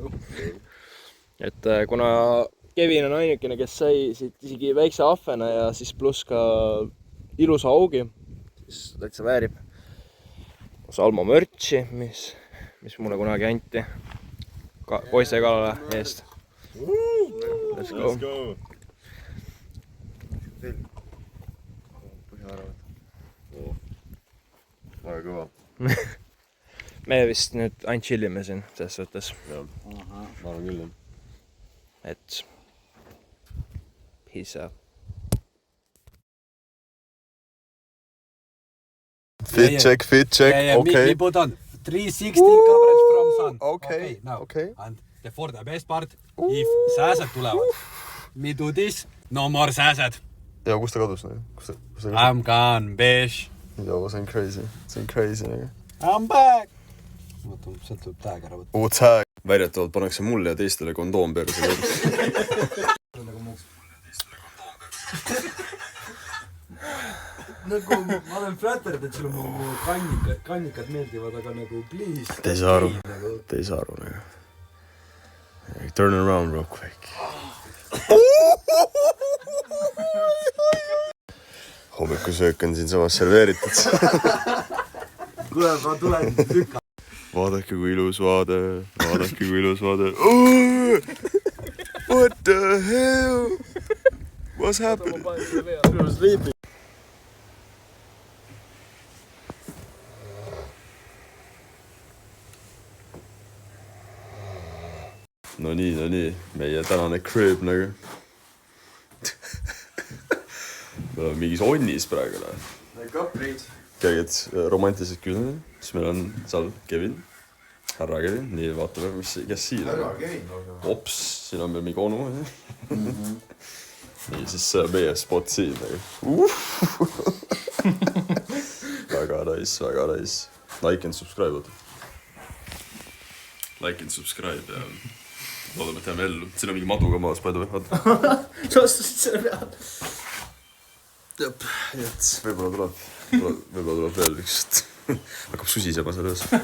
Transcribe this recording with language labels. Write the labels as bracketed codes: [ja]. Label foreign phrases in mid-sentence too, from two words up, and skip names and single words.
[et] Et kuna Kevin on ainukene, kes sai siit isegi väikse ahvena ja siis pluss ka ilusa augi, siis täitsa väärib Salmo mörtsi, mis mulle kunagi anti poiste kalale eest. [en] Let's go. [et] Väga kõva. Me vist nüüd ainult chillime siin, selles suhtes. Ma arvan küll, jah. [en] Et peace out. Fit check, okay. We put on 360 coverage from sun. Okay, now. okay. And for the best part, if [et] sääsed tulevad, [en] me do this, no more sääsed. [et] Ja kus ta kadus? [en] I'm gone, bitch. [et] Joo, see on crazy. [en] I'm back. [et] Vaata, sealt tuleb tag ära võtta. Oo, tag. Väidetavalt pannakse mulle ja teistele kondoom perse. Nagu ma olen flattered, et sulle mu kannikad meeldivad, aga nagu please. Te ei saa aru nagu. [en] Turn around real quick. [et] Hommikusöök on siin samas serveeritud. Kuule, ma tulen lükka. Vaadake kui ilus vaade. [en] What the hell? What's happening? [et] No nii, meie tänane crib nagu. Me oleme mingis onnis praegu. Käiged romantilised küll, siis meil on seal Kevin, härra Kevin, nii vaatame, kes siin on. Ops, siin on meil mingi onu. Nii, siis meie spot siin. Väga nice. [en] Like and subscribe. Like and subscribe [et] ja loodame, et jääme ellu. Siin on mingi madu ka maas, palju või? Sa ostasid selle peale. Jep, võib-olla tuleb veel üks, hakkab susisema selles.